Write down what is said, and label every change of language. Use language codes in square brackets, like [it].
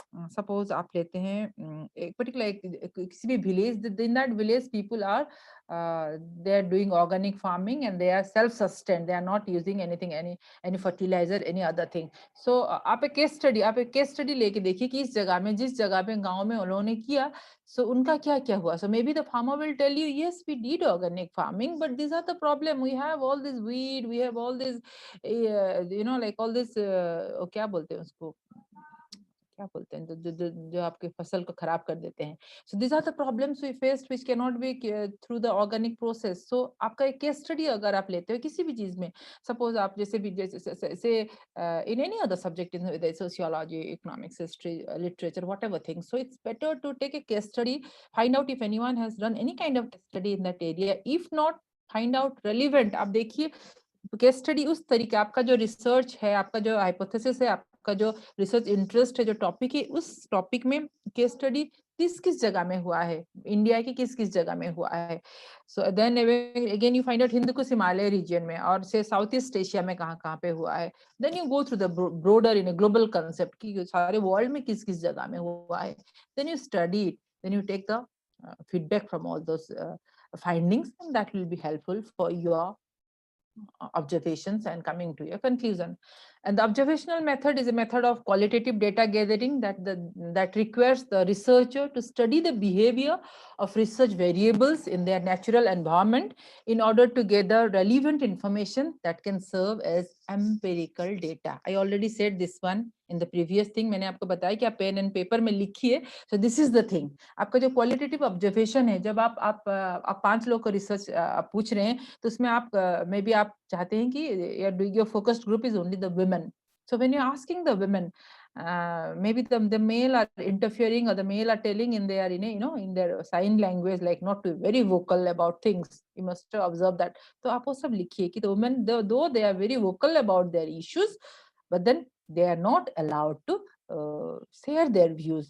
[en] suppose आप लेते हैं एक particular किसी भी village, in that village people are they are doing organic farming and they are self-sustained, they are not using anything, any fertilizer, any other thing. [hi] So आप एक case study लेके देखिए कि इस जगह में, जिस जगह पे गांव में उन्होंने किया, so उनका क्या क्या हुआ. [en] So maybe the farmer will tell you, yes, we did organic farming, but these are the problem. [hi] We have all this weed, we have all this you know, like all this क्या बोलते हैं उसको, क्या बोलते हैं, जो आपके फसल को खराब कर देते हैं. [en] So these are the problems we faced which cannot be through the organic process. So आपका एक case study अगर आप लेते हो किसी भी चीज में, सपोज आप जैसे भी जैसे in any other subject, in the sociology, economics, history, literature, whatever thing, so it's better to take a case study, find out if anyone has done any kind of study in that area. If not, find out relevant. [hi] आप देखिए case study उस तरीके, आपका जो research है, आपका जो hypothesis है, आपका जो रिसर्च इंटरेस्ट है, जो टॉपिक है, उस टॉपिक में केस स्टडी किस किस जगह में हुआ है, इंडिया की किस किस जगह में हुआ है. So then again you find out Hind Kush Himalaya reason में और से साउथ ईस्ट एशिया में कहाँ कहाँ पे हुआ है. [en] Then you go through the broader in a global concept कि सारे world में किस किस जगह में हुआ है. Then you study it, then you take the feedback from all those findings, and that will be helpful for your observations and coming to a conclusion. And the observational method is a method of qualitative data gathering that requires the researcher to study the behavior of research variables in their natural environment in order to gather relevant information that can serve as empirical data. I already said this one in the previous thing. [hi] मैंने आपको बताया कि आप pen and paper में लिखिए. [en] So this is the thing. [hi] आपका जो qualitative observation है, जब आप 5 लोग को रिसर्च पूछ रहे हैं, तो उसमें आप मे बी आप चाहते हैं कि your focused group is only the women. [en] So when you're asking the women, maybe the male are interfering, or the male are telling in their in their sign language, like not to be very vocal about things. You must observe that. So आप वो सब लिखिए कि the women, though they are very vocal about their issues, but then they are not allowed to share their views.